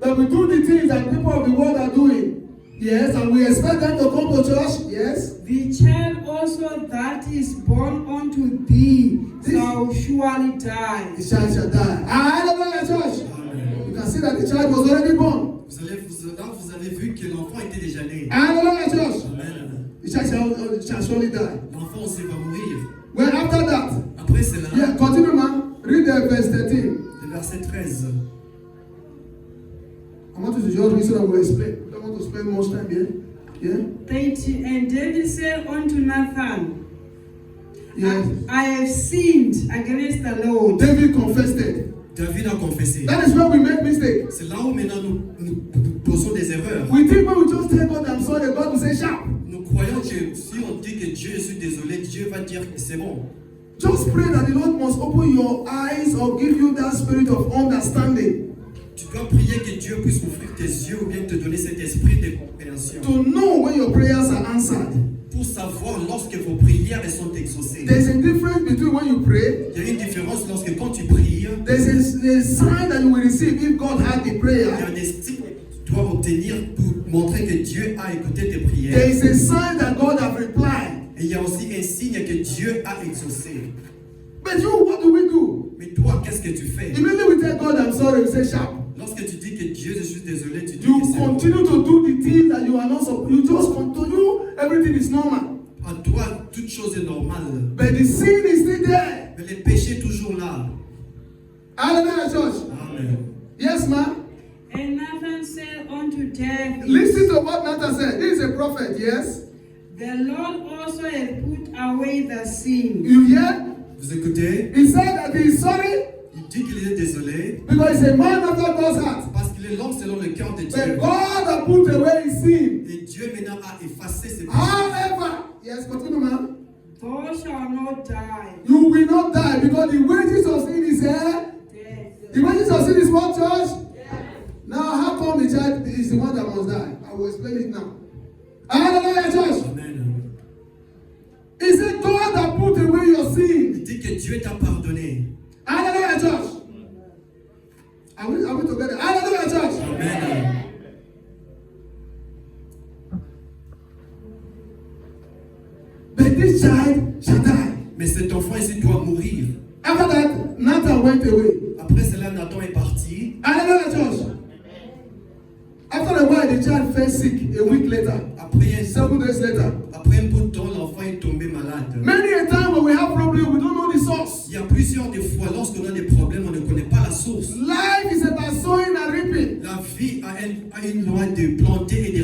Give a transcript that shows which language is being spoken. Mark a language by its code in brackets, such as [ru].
[en] That we do the things that people of the world are doing. Yes, and we expect them to come to church. Yes. The child also that is born unto thee shall surely die. The child shall die. Hallelujah, church. Amen. You can see that the child was already born. [fr] Vous avez vu que l'enfant était déjà né. [en] Hallelujah, church. Amen. The child shall surely die. [fr] L'enfant aussi va mourir. [en] Well, after that, [fr] Après cela, [en] yeah, continue, man. Read the verse 13. [fr] le verset 13. [en] I want you to just read so that we'll explain. I don't want to spend much time here. Yeah? 13. And David said unto Nathan, Yes. I have sinned against the Lord. David confessed it. [fr] David a confessé. [en] That is where we make mistake. [fr] C'est là où maintenant nous posons des erreurs. [en] We think when we just tell God I'm sorry, God will say sharp. [fr] Nous croyons que si on dit que Dieu, je suis désolé, Dieu va dire que c'est bon. [en] Just pray that the Lord must open your eyes or give you that spirit of understanding [fr] Tu dois prier que Dieu puisse ouvrir tes yeux ou bien te donner cet esprit de compréhension. [en] to know when your prayers are answered. [fr] Pour savoir lorsque vos prières sont exaucées. [en] There's a difference between when you pray. [fr] Il y a une différence lorsque quand tu pries, [en] There's a sign that you will receive if God heard the [fr] il y a [en] prayer. [fr] un estime que tu dois obtenir pour montrer que Dieu a écouté tes [en] There [fr] prières. [en] is a sign that God has replied. [fr] Et il y a aussi un signe que Dieu a exaucé. [en] But you, what do we do? [fr] Mais toi, qu'est-ce que tu fais? [en] Immediately we tell God I'm sorry, we say sharp. [fr] Lorsque tu dis que Dieu, je suis désolé, tu dis [en] You [fr] que c'est bon. [en] continue to do the things that you are not supposed. You just continue. Everything is normal. [fr] À toi, toute chose est normale. [en] But the sin is still there. [fr] Mais le péché est toujours là. [en] Hallelujah, church. Amen. Yes, ma'am. And Nathan said death unto death. Listen to what Nathan said. He is a prophet, yes? The Lord also has put away the sin. You hear? [fr] Vous écoutez? [en] He said that he is sorry [fr] Il dit qu'il est désolé [en] because he's a man after God's heart. [fr] parce qu'il est l'homme selon le cœur de [en] But [fr] Dieu. [en] God has put away his sin. [fr] Et Dieu maintenant a effacé ses péchés. [en] However, yes, continue, man. Thou shalt not die. You will not die because the wages of sin is here. Death. The wages of sin is what, church? Now, how come the child is the one that must die? I will explain it now. Hallelujah, church. Amen. He said, God has put away your sin. [fr] Il dit que Dieu t'a pardonné. [en] Hallelujah, church. Are we together? Hallelujah, church. Amen. But this child shall die. [fr] Mais cet enfant ici doit mourir. [en] After that, Nathan went away. [fr] Après cela, Nathan est parti. [en] Hallelujah, church. After a while, the child fell sick a week later, [fr] Après [en] 7 days later. [fr] après un bout de temps, l'enfant est tombé malade. [en] Many a time when we have problems, we don't know the source. [fr] Il y a plusieurs des fois, lorsqu'on a des problèmes, on ne connaît pas la source. [en] Life is about sowing and reaping. [fr] La vie a une loi de planter et de